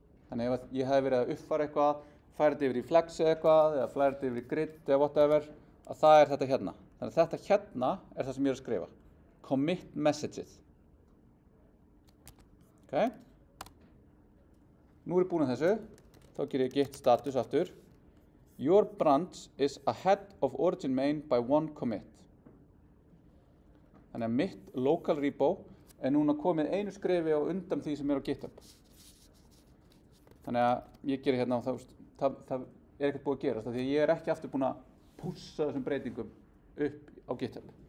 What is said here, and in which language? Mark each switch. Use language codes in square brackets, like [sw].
[is] Þannig ef ég hef verið að uppfæra eitthvað, færa þetta yfir í Flex eða eitthvað, eða færa þetta yfir í Grid eða whatever, að það er þetta hérna. Þannig að þetta hérna er það sem ég er að skrifa. [en] Commit messages. [is] Ok. Nú er ég búin að þessu. Þá ger ég git status aftur. [en] Your branch is ahead of origin main by 1 commit. [is] Þannig að mitt local repo er núna komið einu skrefi á undan því sem er á GitHub. Þannig að ég gerir hérna og það er ekkert búið að gerast, því að ég er ekki aftur búin að pússa þessum breytingum upp á GitHub.